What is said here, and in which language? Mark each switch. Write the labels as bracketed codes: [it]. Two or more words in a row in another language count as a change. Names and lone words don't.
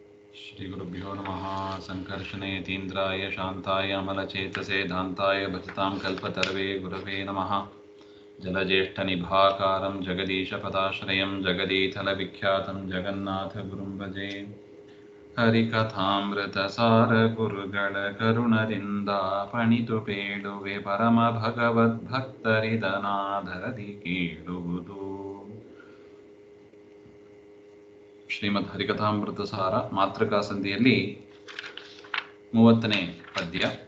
[sa] श्रीगुरुभ्यो नमः। सङ्कर्षणेतीन्द्राय शान्ताय अमलचेतसे दान्ताय भजतां कल्पतरवे गुरवे नमः। जलज्येष्ठनिभाकारं जगदीशपदाश्रयं जगदीथलविख्यातं जगन्नाथगुरुं भजे। [kn] ಹರಿಕಥಾಮೃತಸಾರ ಗುರುಗಳ ಕರುಣರಿಂದ ಪಣಿತು ಪೇಳುವೆ ಪರಮ ಭಗವದ್ಭಕ್ತರಿದನಾದರದಿ ಕೇಳುವುದು. ಶ್ರೀಮದ್ ಹರಿಕಥಾಮೃತ ಸಾರ ಮಾತೃಕಾ ಸಂಧಿಯಲ್ಲಿ 30ನೇ ಪದ್ಯ.